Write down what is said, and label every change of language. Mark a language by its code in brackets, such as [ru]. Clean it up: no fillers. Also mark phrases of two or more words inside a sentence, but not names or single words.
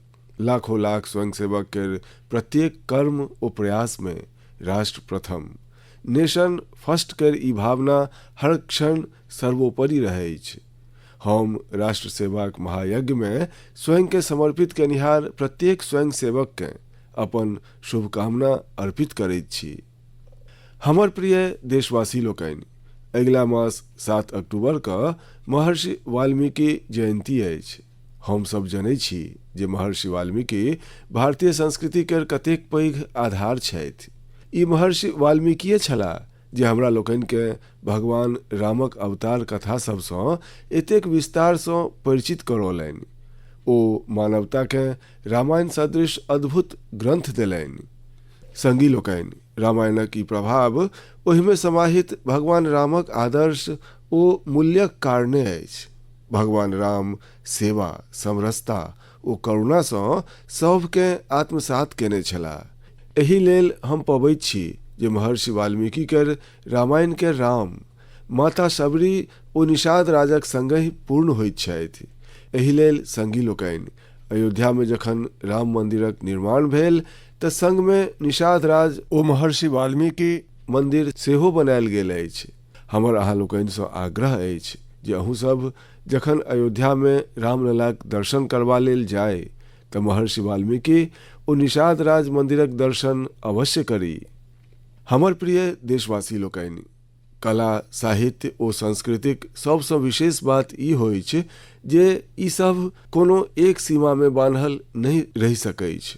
[mai] लाखों लाख स्वयंसेवक के प्रत्येक कर्म ओ प्रयास में राष्ट्र प्रथम, [en] nation first [mai] के ई भावना हर क्षण सर्वोपरि रहै छै। हम राष्ट्र सेवाक महायज्ञ में स्वयं के समर्पित केनिहार प्रत्येक स्वयं सेवक के अपन शुभकामना अर्पित करैत छी। हमर प्रिय देशवासी लोकनि, अगिला मास 7 अक्टूबर के महर्षि वाल्मीकि जयंती अछि। हम सब जनै छी जे महर्षि वाल्मीकि भारतीय संस्कृति के कतेक पैघ आधार छथि। ई महर्षि वाल्मीकिये छलाह जे हमरा लोकनि के भगवान रामक अवतार कथा सबसँ एतेक विस्तारसँ परिचित करौलनि। ओ मानवता के रामायण सदृश अद्भुत ग्रंथ देलनि। संगी लोकनि, रामायणक ई प्रभाव ओहिमे समाहित भगवान रामक आदर्श ओ मूल्यक कारणे अछि। भगवान राम सेवा, समरसता ओ करुणासँ सभके आत्मसात केने छलाह। एहि लेल हम पबैत छी जे महर्षि वाल्मीकि के रामायण के राम माता शबरी ओ निषाद राजक संगहि पूर्ण होइत छथि। एहि लेल संगी लोकनि, अयोध्या में जखन राम मंदिरक निर्माण भेल तऽ संग में निषाद राज ओ महर्षि वाल्मीकि मंदिर सेहो बनायल गेल अछि। हमर अहाँ लोकनिसँ आग्रह अछि जे अहूँ सब जखन अयोध्या में रामललाक दर्शन करबा लेल जाय तऽ महर्षि वाल्मीकि ओ निषाद राज मंदिरक दर्शन अवश्य करी। हमर प्रिय देशवासी लोकनि, कला, साहित्य ओ संस्कृतिक सबसँ विशेष बात ई होइ छै जे ई सब कोनो एक सीमा में बान्हल नहीं रहि सकै छै।